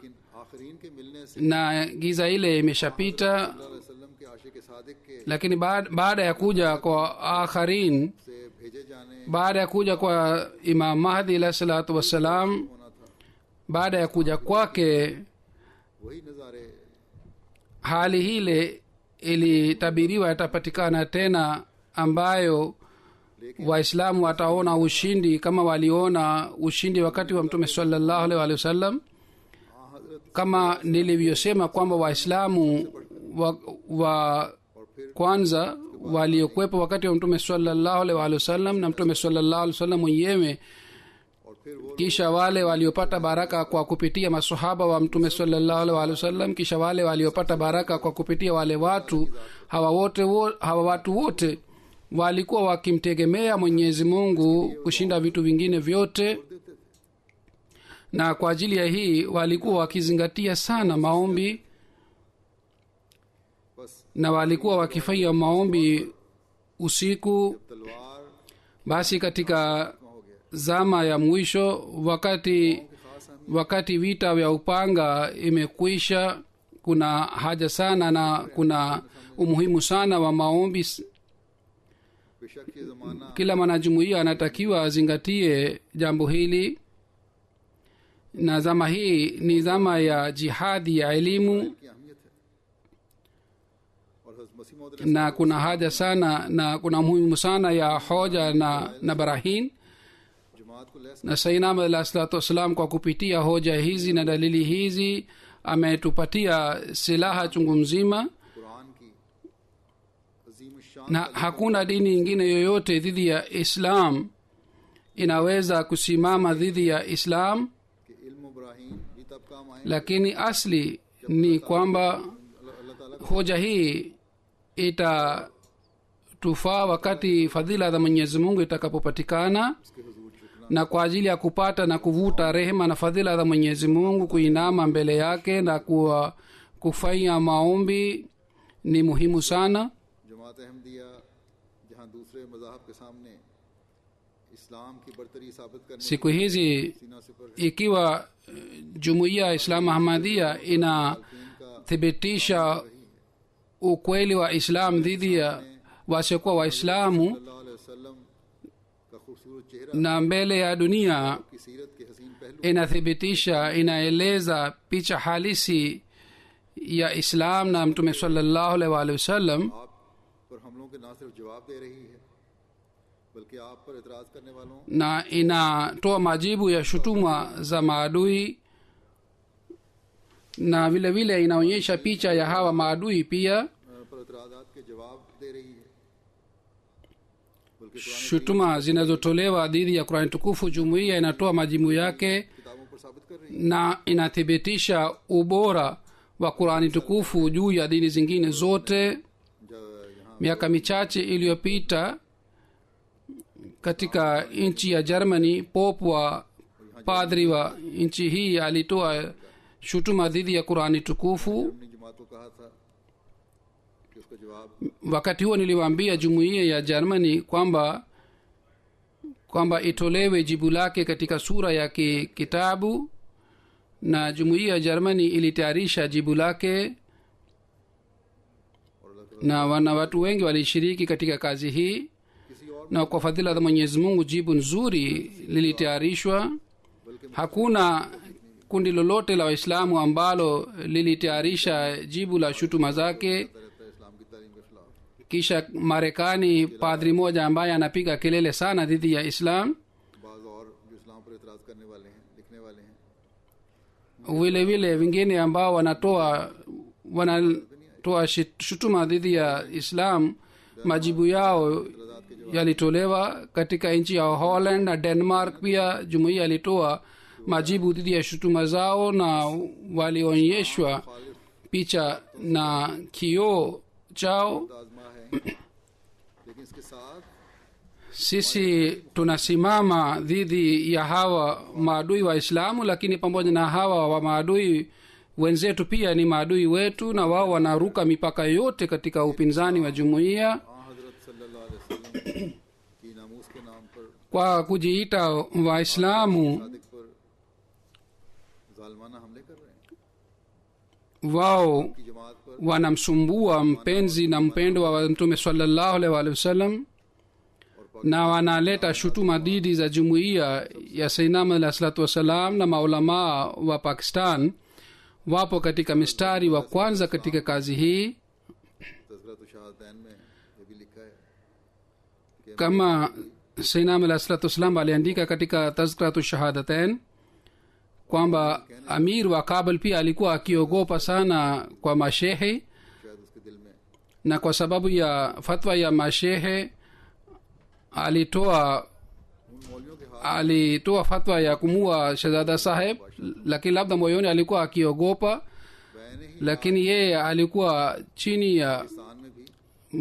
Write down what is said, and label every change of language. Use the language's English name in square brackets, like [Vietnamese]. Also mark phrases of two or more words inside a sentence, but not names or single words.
[Urdu] آخرین کے ملنے سے [Swahili] na giza ile imeshapita. [Urdu] وسلم کے عاشق صادق کے [Swahili] Lakini baada ya kuja kwa akharin, [Urdu] سے بھیجے جانے [Swahili] baada ya kuja kwa imam mahdi [Arabic] عليه الصلاة والسلام, [Urdu] ہونا تھا, [Swahili] baada ya kuja kwake, [Urdu] وہی نظارے [Swahili] hali hile ilitabiriwa itapatikana tena, ambayo waislamu wataona ushindi kama waliona ushindi wakati wa mtume [Arabic] صلى الله عليه وسلم. [Swahili] Kama nilivyosema kwamba waislamu wa kwanza waliokuwepo wakati wa mtume [Arabic] صلى الله عليه وسلم [Swahili] na mtume [Arabic] صلى الله عليه وسلم [Swahili] mwenyewe, [Urdu] اور پھر وہ [Swahili] kisha wale waliopata baraka kwa kupitia masahaba wa mtume [Arabic] صلى الله عليه وسلم, [Swahili] kisha wale waliopata baraka kwa kupitia wale watu hawa watu wote walikuwa wakimtegemea mwenyezi mungu kushinda vitu vingine vyote, na kwa ajili ya hii walikuwa wakizingatia sana maombi, [Urdu] बस [Swahili] na walikuwa wakifanya maombi usiku. [Urdu] तलवार [Swahili] Basi katika [Urdu] ہو گیا, [Swahili] zama ya mwisho, wakati vita vya upanga imekwisha, kuna haja sana na kuna umuhimu sana wa maombi. [Urdu] بےشک یہ زمانہ [Swahili] Kila mwanajumuiya anatakiwa azingatie jambo hili, na zama hii ni zama ya jihadi ya elimu, [Urdu] کی اہمیت ہے، اور حضرت مسیح موعود [Swahili] na kuna haja sana na kuna umuhimu sana ya hoja na barahin. [Urdu] جماعت کو لیس [Swahili] Na sayyidina [Arabic] عليه الصلاة والسلام [Swahili] kwa kupitia hoja hizi na dalili hizi ametupatia silaha chungu mzima, [Urdu] قرآن کی عظیم شان [Swahili] na hakuna dini nyingine yoyote dhidi ya islam inaweza kusimama dhidi ya islam. [Urdu] کے علم ابراہیم بھی تب کام آئے, [Swahili] Lakini asli ni kwamba [Urdu] اللہ تعالیٰ [Swahili] hoja hii itatufaa wakati fadhila za mwenyezi mungu itakapopatikana, [Urdu] کے حضور جھکنا [Swahili] na kwa ajili ya kupata na kuvuta rehema na fadhila za mwenyezi mungu, kuinama mbele yake na kufanya maombi ni muhimu sana. [Urdu] جماعت احمدیہ جہاں دوسرے مذاہب کے سامنے اسلام کی برتری ثابت کرنے [Swahili] Siku hizi [Urdu] سینہ سپر ہے, [Swahili] ikiwa jumuiya ya islamu ahmadia inathibitisha ukweli wa islam dhidi ya wasiokuwa waislamu, [Arabic] صلى الله عليه وسلم [Urdu] کا خوبصورت چہرہ [Swahili] na mbele ya dunia [Urdu] کی سیرت کے حسین پہلو [Swahili] inathibitisha, inaeleza picha halisi ya islam na mtume [Arabic] صلى الله عليه وعلى آله وسلم, [Urdu] آپ پر حملوں کے نہ صرف جواب دے رہی ہے بلکہ آپ پر اعتراض کرنے والوں [Swahili] na inatoa majibu ya shutuma za maadui na vile vile inaonyesha picha ya hawa maadui pia [Urdu] پر اعتراضات کے جواب دے رہی ہے بلکہ [Swahili] shutuma zinazotolewa dhidi ya Qur'an tukufu jumuiya inatoa majibu yake [Urdu] کتابوں پر ثابت کر رہی ہے [Swahili] na inathibitisha ubora wa Qur'ani tukufu juu ya dini zingine zote. [Urdu] جب یہاں [Swahili] Miaka michache iliyopita katika nchi ya Germany, pope wa padri wa nchi hii alitoa shutuma dhidi ya Qur'ani tukufu. [Urdu] اپنی جماعت کو کہا تھا کہ اس کا جواب [Swahili] Wakati huo niliwaambia jumuiya ya Germany kwamba itolewe jibu lake katika sura ya kitabu, na jumuiya ya Germany ilitayarisha jibu lake na watu wengi walishiriki katika kazi hii, [Urdu] کسی اور [Swahili] na kwa fadhila za Mwenyezi Mungu jibu nzuri lilitayarishwa. Hakuna kundi lolote la Waislamu ambalo lilitayarisha jibu la shutuma zake. [Urdu] رہتا ہے اسلام کی تعلیم کے خلاف [Swahili] Kisha Marekani, padri moja ambaye anapiga kelele sana dhidi ya Islam, [Urdu] بعض اور جو اسلام پر اعتراض کرنے والے ہیں لکھنے والے ہیں [Swahili] vile vile wengine ambao wanatoa shutuma dhidi ya Islam, majibu yao yalitolewa katika nchi ya Holland na Denmark. Pia jumuiya ilitoa majibu dhidi ya shutuma zao na walionyeshwa picha na kioo chao. [Urdu] آزما ہے لیکن اس کے ساتھ [Swahili] Sisi tunasimama dhidi ya hawa maadui wa Islamu, lakini pamoja na hawa wa maadui wenzetu pia ni maadui wetu, na wao wanaruka mipaka yote katika upinzani wa jumuiya. [Urdu] हज़रत [Arabic] صلى الله عليه وسلم [Urdu] کی ناموس کے نام پر [Swahili] Kwa kujiita Waislamu, [Urdu] صادق پر ظالمانہ حملے کر رہے ہیں [Swahili] wao [Urdu] کی جماعت پر [Swahili] wanamsumbua mpenzi na mpendwa wa Mtume [Arabic] صلى الله عليه وسلم, [Swahili] na wanaleta shutuma dhidi za jumuiya ya Sayyidina [Arabic] عليه الصلاة والسلام, [Swahili] na maulamaa wa Pakistan wapo katika mistari wa kwanza katika kazi hii. [Urdu] تذکرۃ الشہادتین میں یہ بھی لکھا ہے [Swahili] Kama Sayyidina [Arabic] عليه الصلاة والسلام [Swahili] aliandika katika Tazkiratu Shahadatain kwamba amir wa Kabul pia alikuwa akiogopa sana kwa mashehe, [Urdu] شاید اس کے دل میں [Swahili] na kwa sababu ya fatwa ya mashehe alitoa [Urdu] ان مولویوں کے ہاتھ [Swahili] alitoa fatwa ya kumua Shahzada Saheb, lakini labda moyoni alikuwa akiogopa, [Urdu] بیانے ہی [Swahili] lakini yeye alikuwa chini ya [Urdu] پاکستان میں بھی